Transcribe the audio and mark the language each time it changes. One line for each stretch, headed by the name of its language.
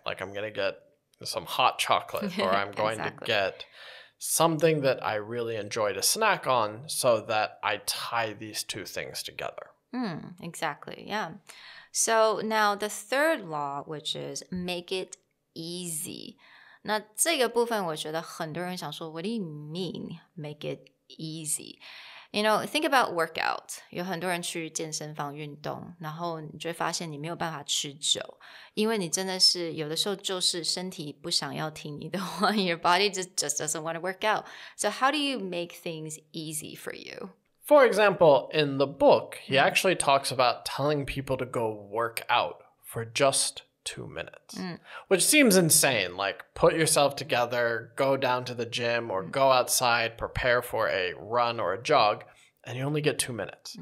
English: Like I'm going to get some hot chocolate or I'm going to get something that I really enjoy to snack on so that I tie these two things together. Exactly, yeah. So now the third law, which is make it easy.
Chinese: 那这个部分我觉得很多人想说
English: What do you mean make it easy? You know, think about workout.
Chinese: 有很多人去健身房运动，然后你就会发现你没有办法持久，因为你真的是有的时候就是身体不想要听你的话
English: Your body just doesn't want to work out. So how do you make things easy for you? For example, in the book, he actually talks about telling people to go work out for just 2 minutes, which seems insane. Like put yourself together, go down to the gym or go outside, prepare for a run or a jog, and you only get 2 minutes.